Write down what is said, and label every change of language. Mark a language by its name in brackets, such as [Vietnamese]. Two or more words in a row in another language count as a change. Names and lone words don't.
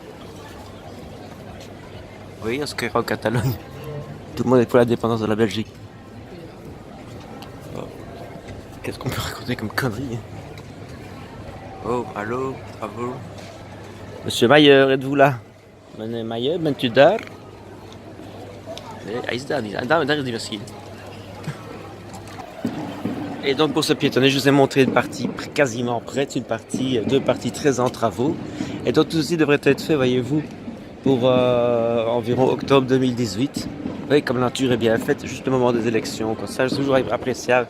[French] Oui, on se créera en Catalogne. Tout le monde est pour la dépendance de la Belgique. Oh. Qu'est-ce qu'on peut raconter comme connerie? Oh, allô, bravo. Monsieur Mayer, êtes-vous là? [Dutch] Meneer Mayer, bent u daar? Nee, hij is daar niet. Daar is die misschien. [French] Et donc pour ce piétonnier, je vous ai montré une partie quasiment prête, deux parties très en travaux. Et donc tout ceci devrait être fait, voyez-vous, pour environ octobre 2018. Vous voyez comme la nature est bien faite, juste au moment des élections. Comme ça, c'est toujours appréciable.